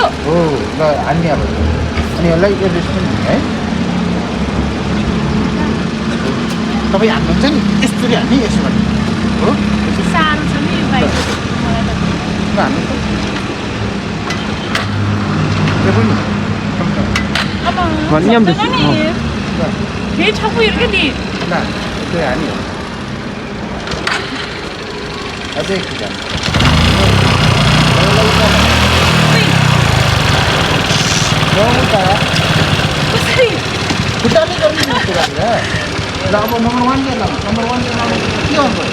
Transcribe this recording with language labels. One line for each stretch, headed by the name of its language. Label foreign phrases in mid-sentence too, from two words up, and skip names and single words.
Nepali: हो ल हान्ने अब अनि यसलाई एड्रेस पनि दिने है तपाईँ हान्नुहुन्छ नि यसरी हान्ने यसो भन्ने हो सानो छ नि बाइक ल हान्नुहोस् त्यो पनि
Malay: Maniam tu. Dia campur ke ni?
Nepali: ल त्यो हान्यो अझै किक हान्नु
Malay: Pusing.
Nepali: खुट्टाले गर्ने जस्तो गरेर ल अब नम्बर 1 ले ल नम्बर 1 ले के गर्नु पर्यो